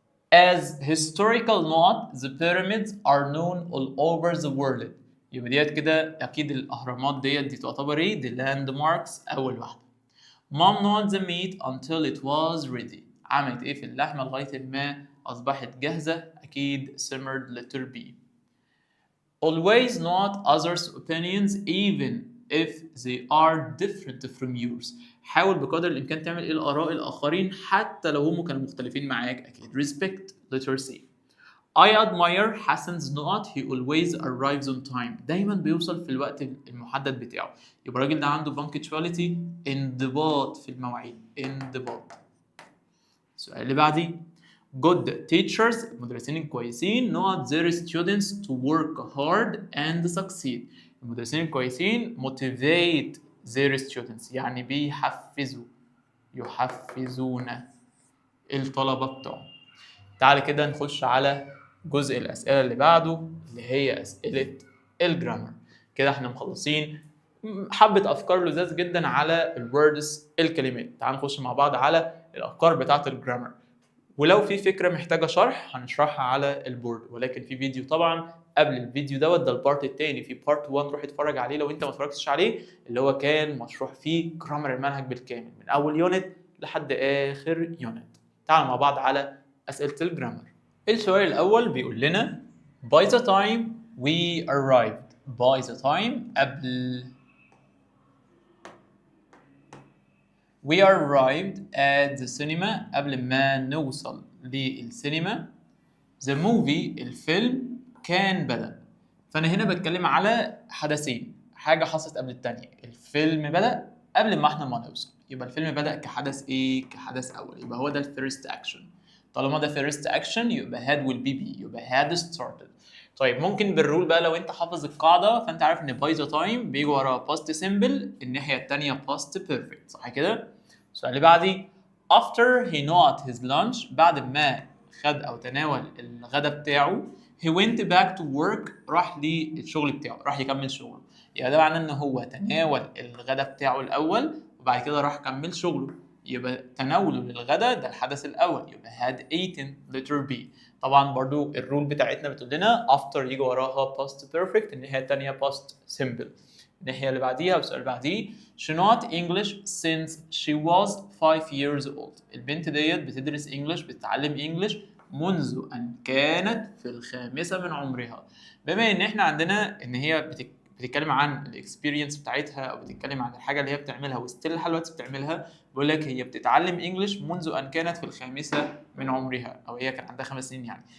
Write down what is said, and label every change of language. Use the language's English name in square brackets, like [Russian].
[English] As historical not the pyramids are known all over the world. [Arabic] يبقى ديت كده أكيد الأهرامات دي تعتبر إيه؟ دي landmarks أول واحدة. [English] Mom not the meat until it was ready. [Arabic] عملت إيه في اللحمة لغاية ما أصبحت جاهزة؟ أكيد [English] simmered letter B. Always not others' opinions even if they are different from yours. [Arabic] حاول بقدر الإمكان تعمل إيه الآراء الآخرين حتى لو هم كانوا مختلفين معاك أكيد. [English] Respect letter C. I admire Hassan's not he always arrives on time. [Arabic] دايما بيوصل في الوقت المحدد بتاعه. يبقى الراجل ده عنده punctuality انضباط في المواعيد. انضباط. السؤال اللي بعديه. [English] Good teachers [Arabic] المدرسين الكويسين [English] not their students to work hard and succeed. [Arabic] المدرسين الكويسين [English] motivate their students [Arabic] يعني يحفزون الطلبة بتوعهم. تعال كده نخش على جزء الأسئلة اللي بعده اللي هي أسئلة الجرامر. كده احنا مخلصين حبة أفكار لذاذ جدا على الوردز الكلمات. تعال نخش مع بعض على الأفكار بتاعة الجرامر. ولو في فكرة محتاجة شرح هنشرحها على البورد، ولكن في فيديو طبعا قبل الفيديو دوت ده البارت التاني. في بارت 1 روح اتفرج عليه لو انت ما اتفرجتش عليه، اللي هو كان مشروح فيه جرامر المنهج بالكامل من اول يونت لحد اخر يونت. تعالوا مع بعض على اسئلة الجرامر. السؤال الاول بيقول لنا [English] by the time we arrived. by the time قبل we arrived at the cinema [Arabic] قبل ما نوصل للسينما. [English] the movie [Arabic] الفيلم كان بدأ. فأنا هنا بتكلم على حدثين، حاجة حصلت قبل التانية. الفيلم بدأ قبل ما احنا ما نوصل، يبقى الفيلم بدأ كحدث ايه؟ كحدث أول، يبقى هو ده الفيرست أكشن. طالما ده فيرست أكشن يبقى [English] had will be be، [Arabic] يبقى [English] had started. [Arabic] طيب ممكن بالرول بقى لو انت حافظ القاعدة فانت عارف ان by the time بيجي وراها past simple، الناحية التانية past perfect، صح كده؟ السؤال اللي بعدي [English] after he not his lunch [Arabic] بعد ما خد او تناول الغداء بتاعه [English] he went back to work [Arabic] راح للشغل بتاعه، راح يكمل شغله. يبقى ده معناه ان هو تناول الغداء بتاعه الاول وبعد كده راح كمل شغله. يبقى تناوله للغداء ده الحدث الاول، يبقى [English] had eaten letter B. [Arabic] طبعا برضو الرول بتاعتنا بتقول لنا after يجي وراها past perfect، الناحيه الثانيه past simple. الناحيه اللي بعديها والسؤال اللي بعديه [English] she not English since she was 5 years old. [Arabic] البنت ديت بتدرس انجلش، بتتعلم انجلش منذ ان كانت في الخامسه من عمرها. بما ان احنا عندنا ان هي بتتكلم عن الاكسبيرينس بتاعتها او بتتكلم عن الحاجه اللي هي بتعملها وستيل لحد دلوقتي بتعملها، بقول لك هي بتتعلم انجلش منذ ان كانت في الخامسه من عمرها، او هي كان عندها 5 سنين يعني.